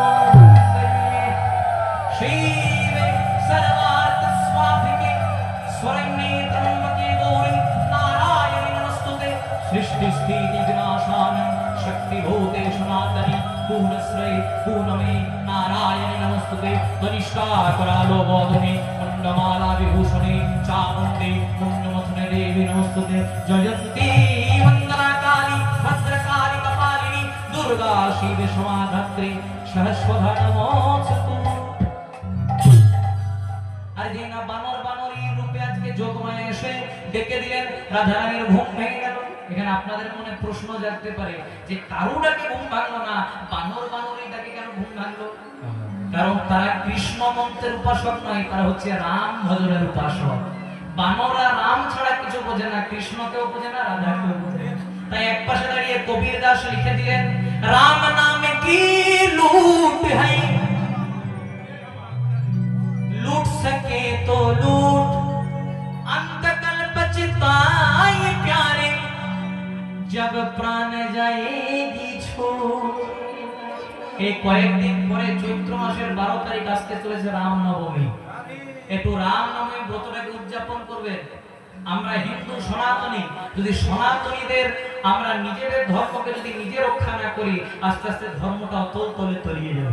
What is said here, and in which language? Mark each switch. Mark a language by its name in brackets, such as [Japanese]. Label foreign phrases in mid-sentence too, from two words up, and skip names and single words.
[Sanskrit] শিবে সর্বার্থ স্বাধিকে স্বরণ্যে ত্রম্বকে গৌরী নারায়ণী নমস্তুতে সৃষ্টি স্থিতি বিনাশানং শক্তিভূতে সনাতনী পূর্ণশ্রয়ে পূর্ণমে নারায়ণী নমস্তুতে তনিষ্ঠা करालो बोधने मुंडमाला विभूषणे चामुंडे मुंडमथुने देवी नमस्ते जयंती वंदना काली भद्रकाली कपालिनी दुर्गा शिव समाधत्रे सहस्वधा नमोस्तु। [Bangla] আর যে না বানর রূপে আজকে যোগমায়া এসে ডেকে দিলেন, রাধারানীর ঘুম ভেঙে গেল। এখানে আপনাদের মনে প্রশ্ন জাগতে পারে যে কারু ডাকে ঘুম ভাঙলো না, বানরই ডাকে কেন ঘুম ভাঙলো? কারণ তারা কৃষ্ণ মন্ত্রের উপাসক নয়, তারা হচ্ছে রাম ভজনের উপাসক। বানররা রাম ছাড়া কিছু বোঝে না, কৃষ্ণকেও বোঝে না, রাধাকেও বোঝে না। তাই এক পাশে দাঁড়িয়ে কবির দাস লিখে দিলেন, [Hindi] राम नामे कि लुट है लूट सके तो लूट अंत कल बचताए प्यारे जब प्राण जाएगी छूट। [Bangla] এই কয়েকদিন পরে চৈত্র মাসের 12 তারিখ আসতে চলেছে রামনবমী। একটু রামনবমী ব্রতটাকে উদযাপন করবেন। আমরা হিন্দু সনাতনী, যদি সনাতনীদের আমরা নিজেদের ধর্মকে যদি নিজে রক্ষা না করি, আস্তে আস্তে ধর্মটা অতল তলে তলিয়ে যাবে।